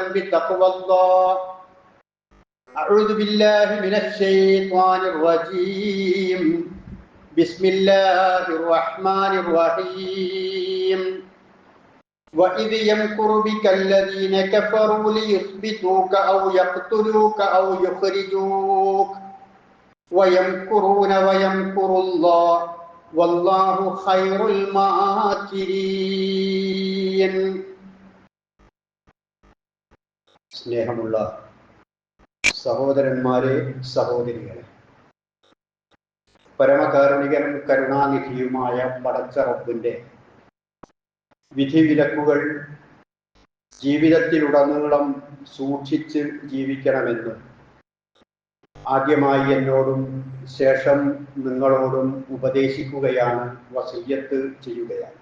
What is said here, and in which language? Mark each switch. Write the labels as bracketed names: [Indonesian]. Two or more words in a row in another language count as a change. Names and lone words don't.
[Arabic] بتقوى الله أعوذ بالله من الشيطان الرجيم بسم الله الرحمن الرحيم وإذ يمكر بك الذين كفروا ليثبتوك أو يقتلوك أو يخرجوك ويمكرون ويمكر الله والله خير الماكرين. [Malayalam] സ്നേഹമുള്ള സഹോദരന്മാരെ, സഹോദരികളെ, പരമകാരുണികനും കരുണാനിധിയുമായ പടച്ച റബ്ബിന്റെ വിധിവിലക്കുകൾ ജീവിതത്തിലുടനീളം സൂക്ഷിച്ച് ജീവിക്കണമെന്ന് ആദ്യമായി എന്നോടും ശേഷം നിങ്ങളോടും ഉപദേശിക്കുകയാണ്, വസിയ്യത്ത് ചെയ്യുകയാണ്.